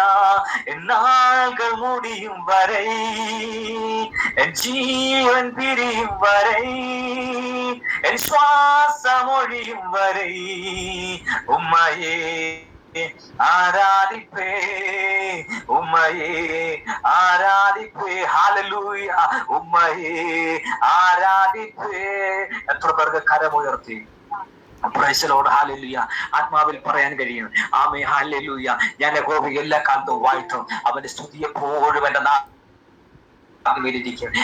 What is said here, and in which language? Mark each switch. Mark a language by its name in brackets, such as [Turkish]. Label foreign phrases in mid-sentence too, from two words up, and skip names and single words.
[Tamil] என் நாள்கள் முடியும் வரை என் ஜீவன் பிரியும் வரை என் சுவாசம் ஒழியும் வரை உம்மையே ஆராதிப்பே, உம்மையே ആരാധിപ്പേ. ഹല്ലേലൂയ. உம்மையே ஆராதிப்பே. [Malayalam] എത്ര പേർക്ക് കരമുയർത്തി [English] praise the Lord. [Malayalam] ഹല്ലേലൂയ. ആത്മാവിൽ പറയാൻ കഴിയും ആമേ ഹല്ലേലൂയ. ഞാൻ യഹോവയെ എല്ലാ കാലത്തും വാഴ്ത്തും. അവന്റെ സ്തുതി എപ്പോഴും എന്റെ നാവിലിരിക്കും.